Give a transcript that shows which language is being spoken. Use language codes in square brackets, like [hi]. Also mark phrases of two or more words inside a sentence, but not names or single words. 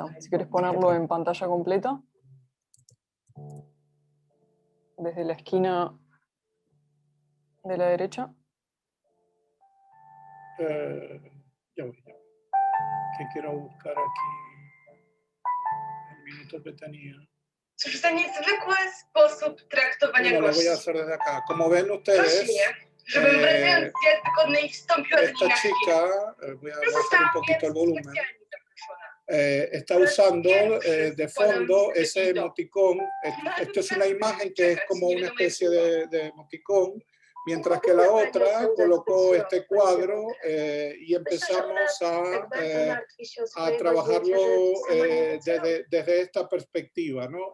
[es] Si quieres ponerlo en pantalla completa. Desde la esquina de la derecha. Ya voy. ¿Qué quiero buscar aquí? El minuto que tenía. [pl] Cóż za niezwykły sposób traktowania [es] Bueno, lo voy a [pl] gości. [es] hacer desde acá. Como ven ustedes, [pl] Prosi mnie, żebym wracając z jazdy konnej wstąpiła do niej [es] esta [pl] na chwilę. [es] chica, voy a bajar un [pl] Zostałam [es] poquito el [pl] więc [es] volumen, [pl] specjalnie zaproszona. [es] está usando de fondo ese emoticón. Esto es una imagen que es como una especie de emoticón, mientras que la otra colocó este cuadro y empezamos a trabajarlo desde esta perspectiva, ¿no?